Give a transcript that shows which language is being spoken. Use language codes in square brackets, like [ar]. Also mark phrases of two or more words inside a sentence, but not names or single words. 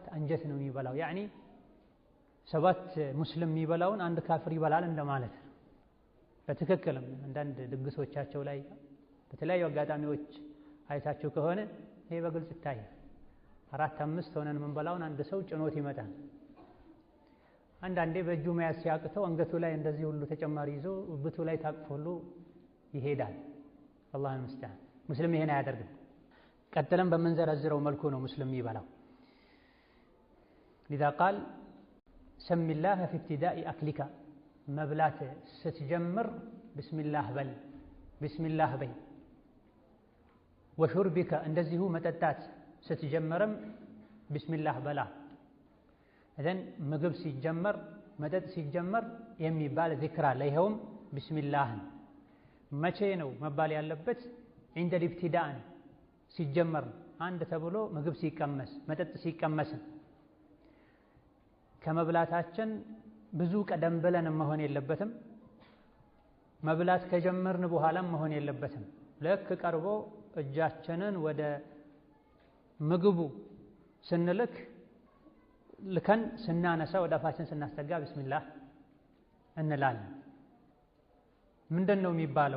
[am] አንጀት ነው የሚበላው። ያኒ 7 ሙስሊም የሚበላውን አንድ ካፍር ይበላል እንደማለት ነው። በትክክልም አንዳንድ ድግሶቻቸው ላይ በተለያዩ አጋጣሚዎች አይታችሁ ከሆነ ይሄ በግልጽ ይታያል። 4 5 ሆነን የምንበላውን አንድ ሰው ጭኖት ይመጣል። አንዳንዴ በእጁ መያዝ ሲያቅተው አንገቱ ላይ እንደዚህ ሁሉ ተጨማሪ ይዞ ብቱ ላይ ታቅፎሉ ይሄዳል። አላህ ይመስገን። ሙስሊም ይሄን አያደርግም። ቀጥለን በምንዘረዝረው መልኩ ነው ሙስሊም ይበላው። [ar] لذا قال سم الله في ابتداء أكلك [am] መብላት ስትጀምር ቢስሚላህ በል፣ ቢስሚላህ በይ። ወሹርቢከ እንደዚሁ መጠጣት ስትጀምርም ቢስሚላህ በላ። እዘን ምግብ ሲጀመር መጠጥ ሲጀመር የሚባል ዚክር አለ። ይኸውም ቢስሚላህን መቼ ነው መባል ያለበት? [ar] عند الابتداء [am] ሲጀመር አንድ ተብሎ ምግብ ሲቀመስ መጠጥ ሲቀመስ ከመብላታችን ብዙ ቀደም ብለን መሆን የለበትም። መብላት ከጀመርን በኋላም መሆን የለበትም። ልክ ቀርቦ እጃችንን ወደ ምግቡ ልከን ስናነሳ ወደ አፋችን ስናስጠጋ ቢስሚላህ እንላለን። ምንድን ነው የሚባለው?